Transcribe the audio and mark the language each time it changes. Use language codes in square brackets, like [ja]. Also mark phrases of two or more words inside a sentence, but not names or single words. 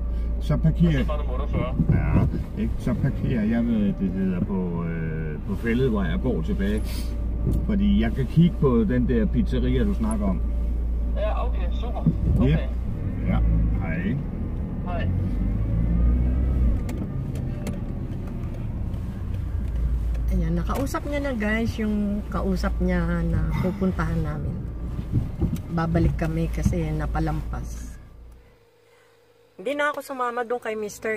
[da] Yes. så Og parkerer... det var nummer 48. Ja, ikke? Så parkerer jeg, hvad det hedder, på Fælledvej og går tilbage. Fordi jeg kan kigge på den der pizzeria, du snakker om. Ja, okay, super. Okay. Ja. Ja, hej. Hej. [tl] Ayan, nakausap niya na guys yung kausap niya na pupuntahan namin. Babalik kami kasi napalampas. Hindi na ako sumama doon kay Mr.